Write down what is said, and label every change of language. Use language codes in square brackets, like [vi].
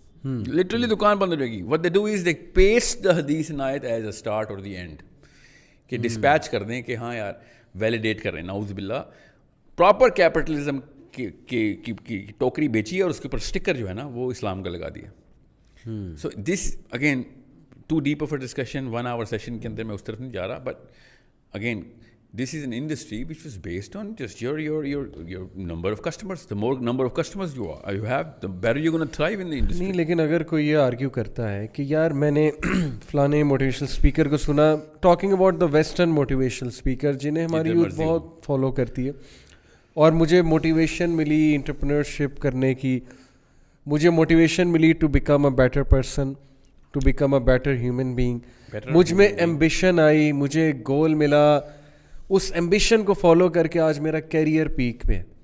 [ur] Literally دکان بند ہو جائے گی. [en] what they do is they paste the [ur] حدیث ان آیت [en] as a start or the end, [ur] کہ ڈسپیچ کر دیں کہ ہاں یار ویلیڈیٹ کر رہے ہیں. نعوذ باللہ پراپر کیپٹلزم کی ٹوکری بیچی ہے اور اس کے اوپر اسٹکر جو ہے نا وہ اسلام کا لگا دیا. [en] so this again too deep of a discussion, [ur] 1 hour session کے اندر میں اس طرف نہیں جا رہا. [en] But again this is an industry which was based on just your number of customers. The more number of customers you have, the better you're going to thrive in the industry. [ur] نہیں, لیکن اگر کوئی یہ argue کرتا ہے کہ یار میں نے فلانے موٹیویشنل اسپیکر کو سنا [en] talking about the western motivational speaker [ur] جنہیں ہماری یوتھ بہت فالو کرتی ہے, اور مجھے موٹیویشن ملی انٹرپرینورشپ کرنے کی, مجھے موٹیویشن ملی [en] to become a better person, to become a better human being, [ur] مجھ میں ایمبیشن آئی, مجھے گول ملا, اس ایمبیشن کو فالو کر کے آج میرا کیریئر پیک پہ ہے.